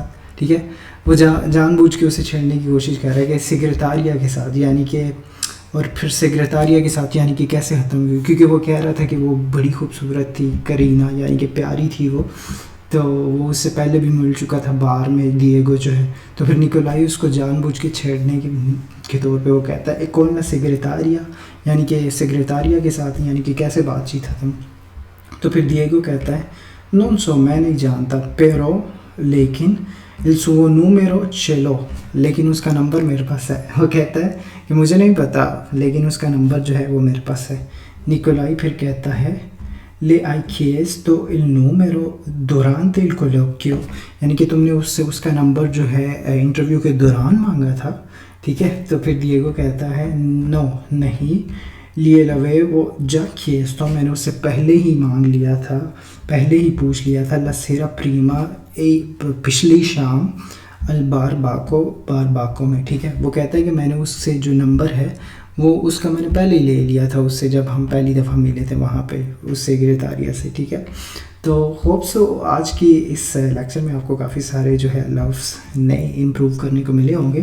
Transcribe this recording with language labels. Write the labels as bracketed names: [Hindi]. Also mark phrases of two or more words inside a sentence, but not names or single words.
[Urdu] ٹھیک ہے، وہ جان بوجھ کے اسے چھیڑنے کی کوشش کر رہا ہے کہ سیکریٹاریا کے ساتھ، یعنی کہ اور پھر سیکریٹاریا کے ساتھ یعنی کہ کیسے ختم ہوئی، کیونکہ وہ کہہ رہا تھا کہ وہ بڑی خوبصورت تھی، کرینہ یعنی کہ پیاری تھی وہ، تو وہ اس سے پہلے بھی مل چکا تھا بار میں دیگو جو ہے. تو پھر نکولائی اس کو جان بوجھ کے چھیڑنے کے طور پہ وہ کہتا ہے [Italian] e con segretaria [Urdu] یعنی کہ سیکریٹاریا کے ساتھ، یعنی کہ کیسے بات چیت ختم. تو پھر دیگو کہتا ہے [Italian] non so [Urdu] میں نہیں جانتا، پیرو لیکن [Italian] il suo numero ce l'ho [Urdu] لیکن اس کا نمبر میرے پاس ہے. وہ کہتا ہے کہ مجھے نہیں پتا لیکن اس کا نمبر جو ہے وہ میرے پاس ہے. نکولائی پھر کہتا ہے [Italian] le hai chiesto il numero durante il colloquio [Urdu] یعنی کہ تم نے اس سے اس کا نمبر جو ہے انٹرویو کے دوران مانگا تھا. ٹھیک ہے، تو پھر دیگو کہتا ہے نو نہیں، لیے لوے وہ [Italian] già chiesto [Urdu] میں نے اس سے پہلے ہی مانگ لیا تھا، پہلے ہی پوچھ لیا تھا، [Italian] la sera prima [Urdu] پچھلی شام بار باکو میں. ٹھیک ہے، وہ کہتا ہے کہ میں نے اس سے جو نمبر ہے وہ اس کا میں نے پہلے ہی لے لیا تھا اس سے، جب ہم پہلی دفعہ ملے تھے وہاں پہ اس سیکریٹاریا سے. ٹھیک ہے، تو [English] hope so [Urdu] آج کی اس لیکچر میں آپ کو کافی سارے جو ہے لفظ نئے امپروو کرنے کو ملے ہوں گے.